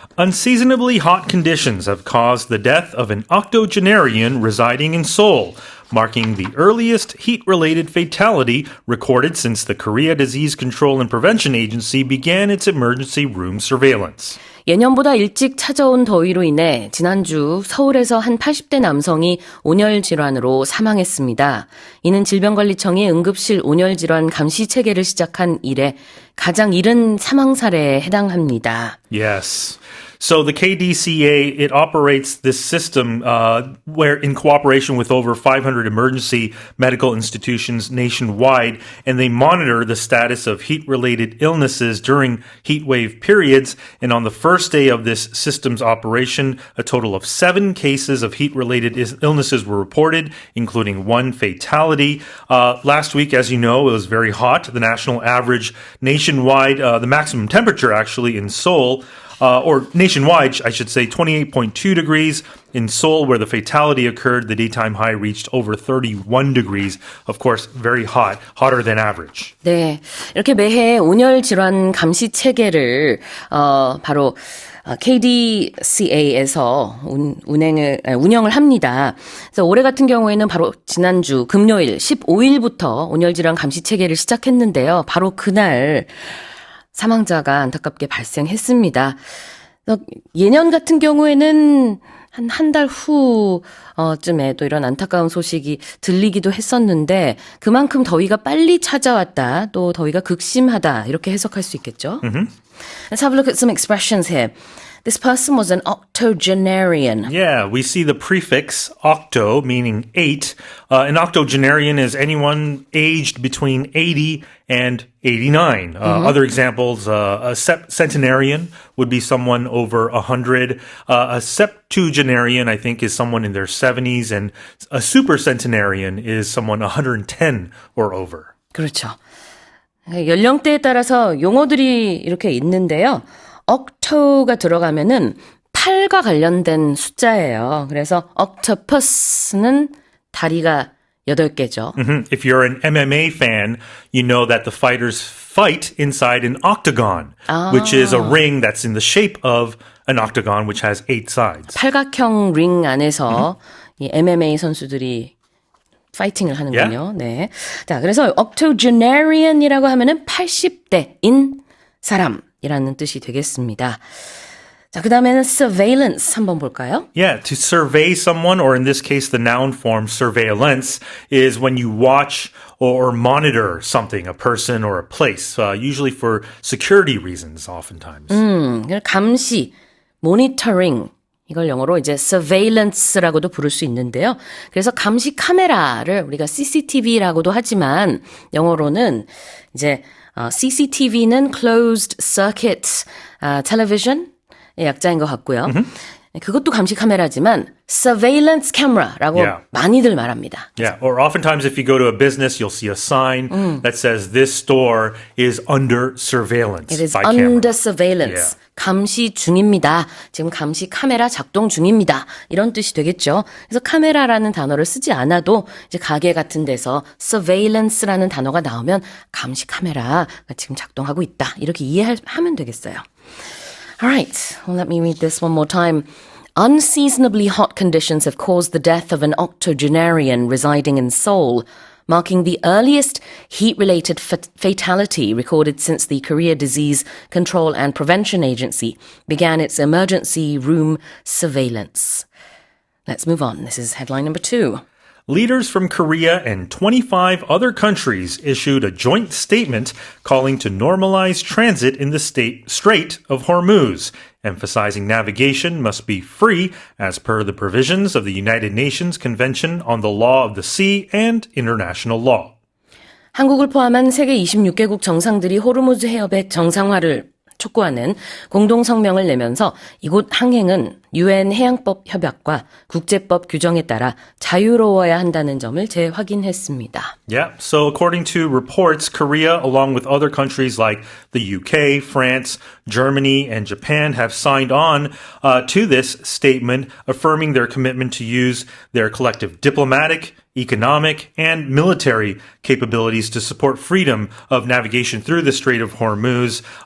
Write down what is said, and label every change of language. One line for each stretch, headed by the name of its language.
English: Unseasonably hot conditions have caused the death of an octogenarian residing in Seoul, marking the earliest heat-related fatality recorded since the Korea Disease Control and Prevention Agency began its emergency room surveillance.
Korean: 예년보다 일찍 찾아온 더위로 인해 지난주 서울에서 한 80대 남성이 온열 질환으로 사망했습니다. 이는 질병관리청이 응급실 온열 질환 감시 체계를 시작한 이래 가장 이른 사망 사례에 해당합니다.
English: Yes. So the KDCA, it operates this system where in cooperation with over 500 emergency medical institutions nationwide, and they monitor the status of heat-related illnesses during heat wave periods. And on the first day of this system's operation, a total of 7 cases of heat-related illnesses were reported, including 1 fatality. Last week, as you know, it was very hot. The national average nationwide, the maximum temperature actually in Seoul, or nationwide, I should say, 28.2 degrees. In Seoul, where the fatality occurred, the daytime high reached over 31 degrees. Of course, very hot, hotter than average.
Korean: 네, 이렇게 매해 온열 질환 감시 체계를 바로 KDCA에서 운영을 합니다. 그래서 올해 같은 경우에는 바로 지난주 금요일 15일부터 온열 질환 감시 체계를 시작했는데요. 바로 그날 사망자가 안타깝게 발생했습니다. 예년 같은 경우에는 한 달 후쯤에 또 이런 안타까운 소식이 들리기도 했었는데 그만큼 더위가 빨리 찾아왔다, 또 더위가 극심하다 이렇게 해석할 수 있겠죠.
English: Let's have a look at some expressions here. This person was an octogenarian. Yeah, we see the prefix octo, meaning 8. An octogenarian is anyone aged between 80 and 89. Other examples, a centenarian would be someone over 100. A septuagenarian, I think, is someone in their 70s. And a supercentenarian is someone 110 or over.
Korean: 그렇죠. 연령대에 따라서 용어들이 이렇게 있는데요. octo가 들어가면은 8과 관련된 숫자예요. 그래서 octopus는 다리가 8개죠.
English: If you're an MMA fan, you know that the fighters fight inside an octagon, which is a ring that's in the shape of an octagon, which has 8 sides.
Korean: 팔각형 링 안에서 이 MMA 선수들이 파이팅을 하는군요.
English: Yeah.
Korean: 네. 자, 그래서 octogenarian이라고 하면은 80대인 사람이라는 뜻이 되겠습니다. 자, 그다음에는 surveillance 한번 볼까요?
English: Yeah, to survey someone, or in this case, the noun form surveillance, is when you watch or monitor something, a person or a place, usually for security reasons, oftentimes.
Korean: 감시, monitoring. 이걸 영어로 이제 surveillance라고도 부를 수 있는데요. 그래서 감시 카메라를 우리가 CCTV라고도 하지만 영어로는 이제 CCTV는
English: closed circuit television
Korean: 의 약자인 것 같고요. 그것도 감시 카메라지만 surveillance camera라고 많이들 말합니다.
English: Yeah, or oftentimes if you go to a business, you'll see a sign that says this store is under surveillance. It is by under camera. surveillance. Yeah.
Korean: 감시 중입니다. 지금 감시 카메라 작동 중입니다. 이런 뜻이 되겠죠. 그래서 카메라라는 단어를 쓰지 않아도 이제 가게 같은 데서 surveillance라는 단어가 나오면 감시 카메라가 지금 작동하고 있다. 이렇게 이해하면 되겠어요.
English: Alright, well, let me read this one more time. Unseasonably hot conditions have caused the death of an octogenarian residing in Seoul, marking the earliest heat-related fatality recorded since the Korea Disease Control and Prevention Agency began its emergency room surveillance. Let's move on. This is headline number 2. Leaders from Korea and 25 other countries issued a joint statement calling to normalize transit in the Strait of Hormuz, emphasizing navigation must be free as per the provisions of the United Nations Convention on the Law of the Sea and international law.
Korean: 한국을 포함한 세계 26개국 정상들이 호르무즈 해협의 정상화를 촉구하는 공동성명을 내면서 이곳 항행은 UN 해양법 협약과 국제법 규정에 따라 자유로워야 한다는 점을 재확인했습니다.
English: Yeah, so according to reports, Korea, along with other countries like the UK, France, Germany, and Japan, have signed on to this statement, affirming their commitment to use their collective diplomatic, economic, and military capabilities to support freedom of navigation through the Strait of Hormuz.